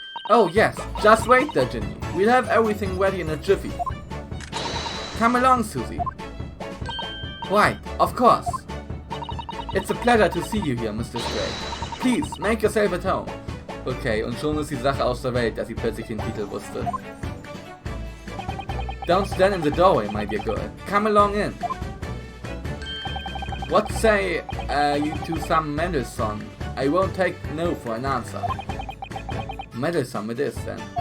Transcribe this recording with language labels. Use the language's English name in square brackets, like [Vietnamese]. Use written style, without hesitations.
[English] Oh yes, just wait there, Ginny. We'll have everything ready in a jiffy. Come along, Susie. Right, of course. It's a pleasure to see you here, Mr. Straight. Please, make yourself at home. [German] Okay, und schon ist die Sache aus der Welt, dass sie plötzlich den Titel wusste. [English] Don't stand in the doorway, my dear girl. Come along in. What say you to some Mendelssohn? I won't take no for an answer. Mendelssohn it is then.